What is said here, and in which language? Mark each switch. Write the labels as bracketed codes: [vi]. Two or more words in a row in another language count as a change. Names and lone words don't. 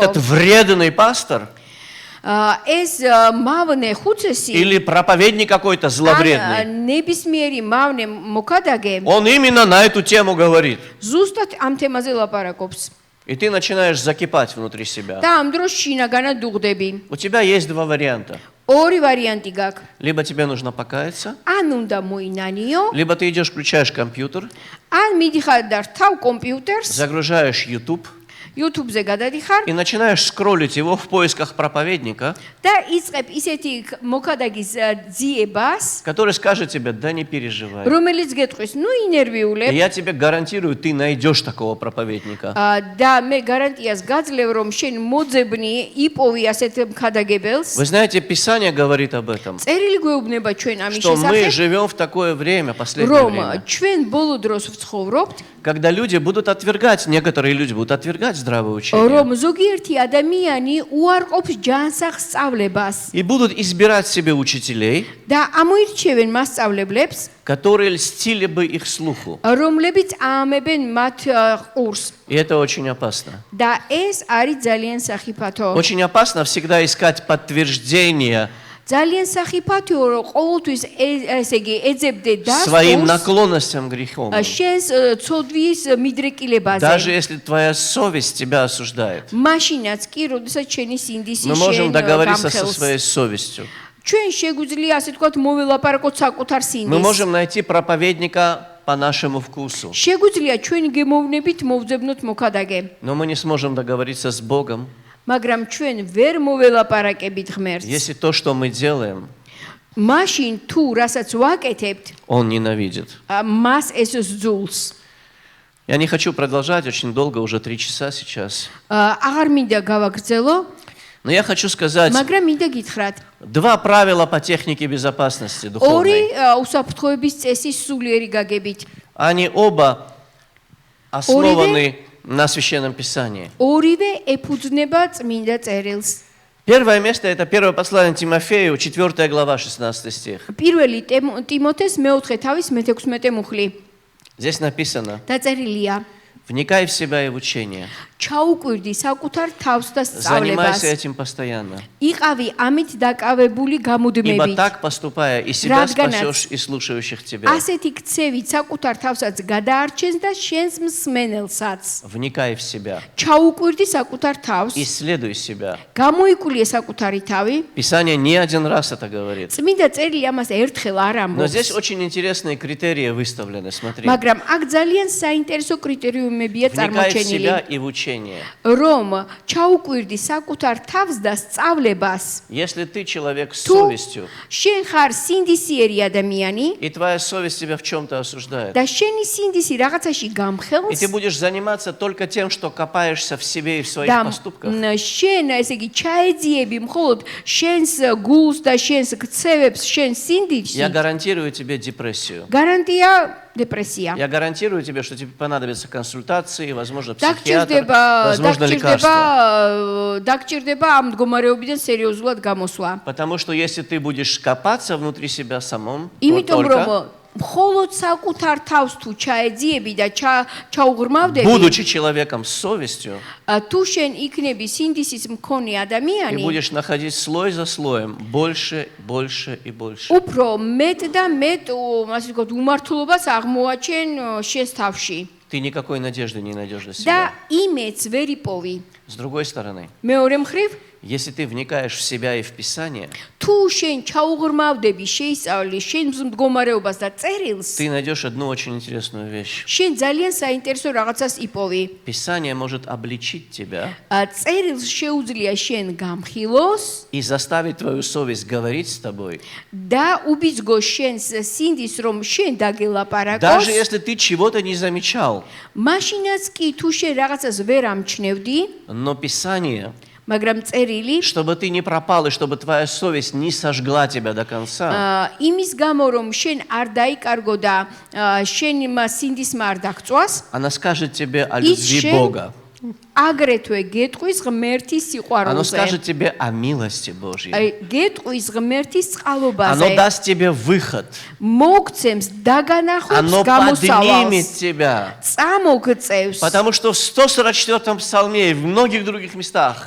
[ru] этот вредный пастор [ka] ეს მავნე ხუცესი [ru] или проповедник какой-то зловредный, [ka] ნებისმიერი მავნე მოკადაგე [ru] он именно на эту тему говорит. [ka] ზუსტად ამ თემაზე ლაპარაკობს [ru] И ты начинаешь закипать внутри себя. [ka] და ამ დროს შინაგანად დუღდები [ru] У тебя есть два варианта. [ka] ორი ვარიანტი გაქვს [ru] Либо тебе нужно покаяться, [ka] ან უნდა მოინანიო [ru] либо ты идешь, включаешь компьютер, [ka] ან მიდიხარ და რთავ კომპიუტერს [ru] загружаешь YouTube [ka] YouTube-ზე გადადიხარ [ru] и начинаешь скроллить его в поисках проповедника, [ka] და იწყებ ისეთი მოკადაგის ძიებას [ru] который скажет тебе, да не переживай. [ka] რომელიც გეტყვის ნუ [ru] И [ka] ინერვიულებ [ru] я тебе гарантирую, ты найдешь такого проповедника. [ka] და მე გარანტიას გაძლევ რომ შენ მოძებნი იპოვი ასეთ მქადაგებელს [ru] Вы знаете, Писание говорит об этом, [ka] წერილი გვეუბნება ჩვენ ამის [ru] что мы [ka] შესახებ [ru] живем в такое время, последнее [ka] რომ [ru] время, [ka] ჩვენ ბოლო დროს ვცხოვრობთ [ru] когда люди будут отвергать, некоторые люди будут отвергать здравое учение [ka] რომ ზოგიერთი ადამიანი უარყოფს ჯანსაღ სწავლებას [ru] и будут избирать себе учителей, [ka] და ამოირჩევენ მასწავლებლებს [ru] которые льстили бы их слуху. [ka] რომლებიც აამებენ მათ ყურს [ru] И это очень опасно. [ka] და ეს არის ძალიან სახიფათო [ru] Очень опасно всегда искать подтверждение [ka] ძალიან სახიფათოა რომ ყოველთვის ესე იგი ეძებდე [ru] своим [ka] დასკურს [ru] наклонностям греховным. [ka] შენს ცოდვის მიდრეკილებაზე [ru] Даже если твоя совесть тебя осуждает. [ka] მაშინაც კი როდესაც შენი სინდისი [ru] Мы можем [ka] შენ [ru] договориться со [ka] გამხელს [ru] своей совестью. [ka] ჩვენ შეგვიძლია ასე თქვათ მოველაპარაკოთ საკუთარ [ru] Мы [ka] სინდისს [ru] можем найти проповедника по нашему вкусу. [ka] შეგვიძლია ჩვენი გემოვნებით მოვძებნოთ მოქადაგე, [ru] Но мы не сможем договориться с Богом, [ka] მაგრამ ჩვენ ვერ მოველაპარაკებით ღმერთს. [ru] если то, что мы делаем, [ka] მაშინ თუ რასაც ვაკეთებთ, [ru] Он ненавидит. [ka] მას ეს ზძულს. [ru] Я не хочу продолжать очень долго, уже 3 часа сейчас. [ka] აღარ მინდა გავაგრძელო, [ru] Но я хочу сказать [ka] მაგრამ მინდა გითხრათ. [ru] 2 правила по технике безопасности [ka] ორი [ru] духовной. [ka] უსაფრთხოების წესის სულიერი გაგებით. [ru] Они оба основаны на Священном Писании. [ka] ორივე ეფუძნება წმინდა წერილს. [ru] Первое место – это первое послание Тимофею, 4 глава, 16 стих. [ka] პირველი ტიმოთეს მეოთხე თავის მე-16 მუხლი. [ru] Здесь написано: [ka] დაწერილია: [ru] «Вникай в себя и в учение, [ka] ჩაუკვირდი საკუთარ თავს და სწავლებას. [ru] занимайся этим постоянно, [ka] იყავი ამით დაკავებული [ru] ибо [ka] გამუდმებით. [ru] так, поступая, и себя [ka] Радганაც. [ru] спасешь, и слушающих тебя». [ka] ასეთი ქცევით საკუთარ თავსაც გადაარჩენს და შენს მსმენელსაც. [ru] Вникай в себя, [ka] ჩაუკვირდი საკუთარ თავს, [ru] исследуй себя. [ka] გამოიკვლია საკუთარი თავი. [ru] Писание не один раз это говорит. [ka] წმინდა წერილი ამას ერთხელ არ [ru] Но здесь [ka] ამბობს. [ru] очень интересные критерии выставлены, смотри. [ka] მაგრამ აქ ძალიან საინტერესო კრიტერიუმებია [ru] Вникай в [ka] წარმოჩენილი. [ru] себя и в учение. [ka] რომ ჩაუკვირდი საკუთარ თავს და სწავლებას. [ru] Если ты человек с [ka] თუ [ru] совестью, [ka] შენ ხარ სინდისიერი ადამიანი [ru] и твоя совесть тебя в чем-то осуждает, [ka] და შენი სინდისი რაღაცაში [ru] и [ka] გამხელს [ru] ты будешь заниматься только тем, что копаешься в себе и в своих [ka] და [ru] поступках, [ka] შენ ესე იგი ჩაეძიები მხოლოდ შენს გულს და შენს ქცევებს შენ სინდისში, [ru] я гарантирую тебе депрессию. [ka] გარანტია დეპრესია. [ru] Я гарантирую тебе, что тебе понадобятся консультации, возможно, психиатр, [ka] დაგჭირდება [ru] возможно, лекарства. [ka] დაგჭირდება ამ მდგომარეობიდან სერიოზულად გამოსვლა. [ru] Потому что если ты будешь копаться внутри себя самом, то [ka] იმიტომ რომ [ru] только, [ka] მხოლოდ საკუთარ თავს თუ ჩაეძიები და ჩაუღრმავდები, [ru] будучи человеком с совестью, [ka] თუ შენ იქნები სინდისის მქონე [ru] и [ka] ადამიანი, [ru] будешь находить слой за слоем больше, больше и больше. [ka] უფრო მეტ და მეტ ასე ვთქვათ უმართლობას აღმოაჩენ შენს თავში [ru] Ты никакой надежды не найдешь для [ka] და [ru] себя. [ka] იმედს ვერ იპოვი. [ru] С другой стороны, [ka] მეორე მხრივ, [ru] если ты вникаешь в себя и в Писание, [ka] თუ შენ ჩაუღრმავდები შეისწავლი შენს მდგომარეობას და წერილს, [ru] ты найдешь одну очень интересную вещь. [ka] შენ ძალიან საინტერესო რაღაცას იპოვი. [ru] Писание может обличить тебя [ka] წერილს შეუძლია შენ გამხილოს [ru] и заставить твою совесть говорить с тобой, [ka] და უბიძგოს შენს სინდის რომ შენ დაგელაპარაკოს. [ru] даже если ты чего-то не замечал. [ka] მაშინაც კი თუ შენ რაღაცას ვერ ამჩნევდი, [ru] Но Писание, [ka] მაგრამ წერილი [ru] чтобы ты не пропал и чтобы твоя совесть не сожгла тебя до конца, [ka] იმის გამო რომ შენ არ დაიკარგო და შენ სინდისმა არ დაგწვას, [ru] она скажет тебе о [ka] ის [ru] любви [ka] შენ [ru] Бога. [ka] აგრეთვე გეტყვის ღმერთის [ru] Оно [ka] სიყვარულზე. [ru] скажет тебе о милости Божьей. [ka] გეტყვის ღმერთის [ru] Оно [ka] წყალობაზე. [ru] даст тебе выход. [ka] მოგცემს დაგანახვებს [ru] Оно поднимет [ka] გამოსავალს. [ru] тебя. [ka] წამოგწევს. [ru] Потому что в 144-м псалме и в многих других местах